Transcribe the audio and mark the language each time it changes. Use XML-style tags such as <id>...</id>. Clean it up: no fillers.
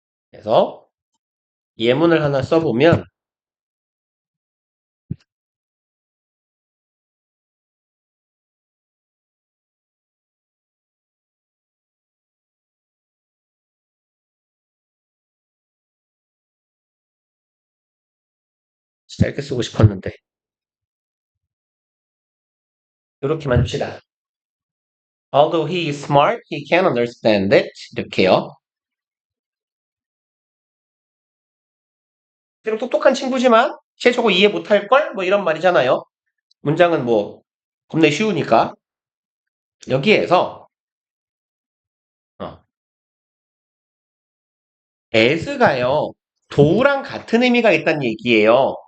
<ko>그래서 예문을 하나 써보면 짧게 쓰고 싶었는데 이렇게만 합시다.</ko> <en>Although he is smart, he can understand it.</en> <ko>이렇게요. 그리고 똑똑한 친구지만 쟤 저거 이해 못할걸? 뭐 이런 말이잖아요. 문장은 뭐 겁나 쉬우니까 여기에서 as가요 do랑 같은 의미가 있다는 얘기예요.</ko>